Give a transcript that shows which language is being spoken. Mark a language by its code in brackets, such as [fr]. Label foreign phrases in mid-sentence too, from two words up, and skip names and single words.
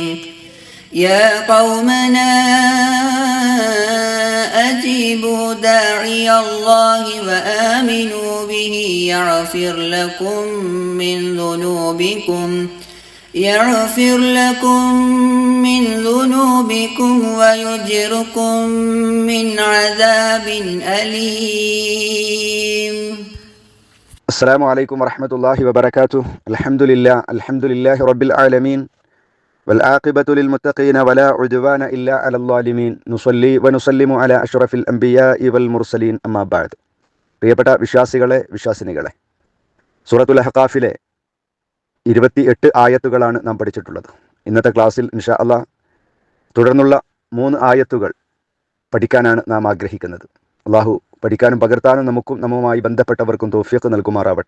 [ar] يا قومنا أجيبوا داعي الله وآمنوا به يغفر لكم من ذنوبكم ويجركم من عذاب أليم. السلام عليكم ورحمة الله وبركاته. الحمد لله رب العالمين والعاقبة للمتقين ولا عدوان إلا على الظالمين. نصلي ونسلم على أشرف الأنبياء والمرسلين أما بعد. [ml] പ്രിയപ്പെട്ട വിശ്വാസിനികളെ, സൂറത്തുൽ അഹ്ഖാഫിലെ 28 ആയത്തുകളാണ് നാം പഠിച്ചിട്ടുള്ളത്. ഇന്നത്തെ ക്ലാസ്സിൽ [ar] إن شاء الله [ml] തുടർന്നുള്ള 3 ആയത്തുകൾ പഠിക്കാനാണ് നാം ആഗ്രഹിക്കുന്നത്. അള്ളാഹു പഠിക്കാനും പകർത്താനും നമ്മുമായി ബന്ധപ്പെട്ടവർക്കും തൗഫീഖ് നൽകുമാറാവട്ടെ.